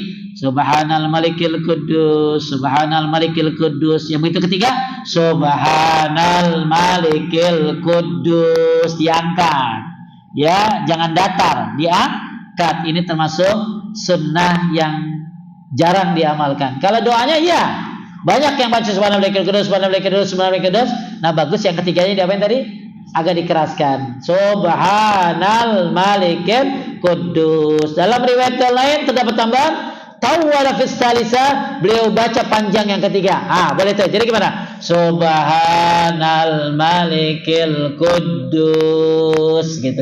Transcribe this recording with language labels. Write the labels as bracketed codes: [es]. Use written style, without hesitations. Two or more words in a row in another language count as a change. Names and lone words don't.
[ar] سبحان الملك القدوس، سبحان الملك القدوس. [id] Yang itu ketiga, [ar] سبحان الملك القدوس, [id] diangkat. Ya, jangan datar, diangkat. Ini termasuk sunnah yang jarang diamalkan. Kalau doanya ya, banyak yang baca [ar] سبحان الملك القدوس، سبحان الملك القدوس، سبحان الملك القدوس. [id] Nah, bagus yang ketiganya diapain tadi? Agak dikeraskan. [ar] سبحان الملك القدوس. [id] Dalam riwayat lain terdapat tambahan [ar] طول في الثالثة, [id] beliau baca panjang yang ketiga. Boleh tuh. Jadi gimana? [ar] سبحان الملك القدوس gitu.